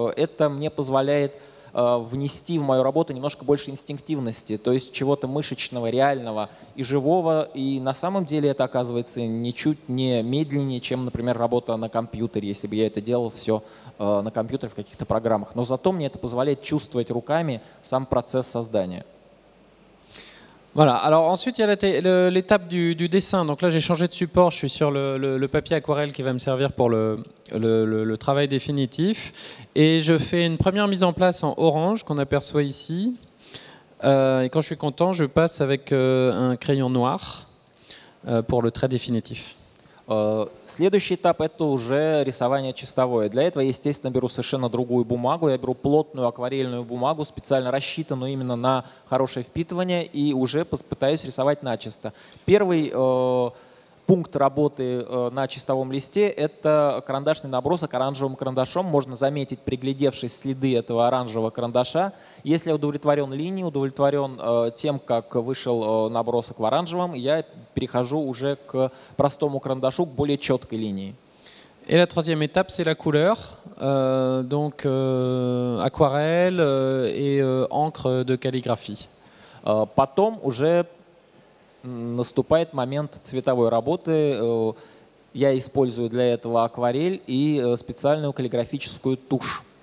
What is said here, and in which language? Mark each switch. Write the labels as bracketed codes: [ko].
[ru] Это мне позволяет внести в мою работу немножко больше инстинктивности, то есть чего-то мышечного, реального и живого. И на самом деле это оказывается ничуть не медленнее, чем, например, работа на компьютере, если бы я это делал все на компьютере в каких-то программах. Но зато мне это позволяет чувствовать руками сам процесс создания. [fr] Voilà, alors ensuite il y a l'étape du dessin. Donc là j'ai changé de support, je suis sur le papier aquarelle qui va me servir pour le travail définitif. Et je fais une première mise en place en orange qu'on aperçoit ici. Et quand je suis content, je passe avec un crayon noir pour le trait définitif. [ru] Следующий этап — это уже рисование чистовое. Для этого я, естественно, беру совершенно другую бумагу. Я беру плотную акварельную бумагу, специально рассчитанную именно на хорошее впитывание, и уже пытаюсь рисовать начисто. Первый пункт работы на чистовом листе — это карандашный набросок оранжевым карандашом. Можно заметить, приглядевшись, следы этого оранжевого карандаша. Если я удовлетворен линией, удовлетворен тем, как вышел набросок в оранжевом, я перехожу уже к простому карандашу, к более четкой линии. [fr] Et la troisième étape, c'est la couleur, donc aquarelle et encre de calligraphie. [ru] Потом уже наступает момент цветовой работы. Я использую для этого акварель и специальную каллиграфическую тушь.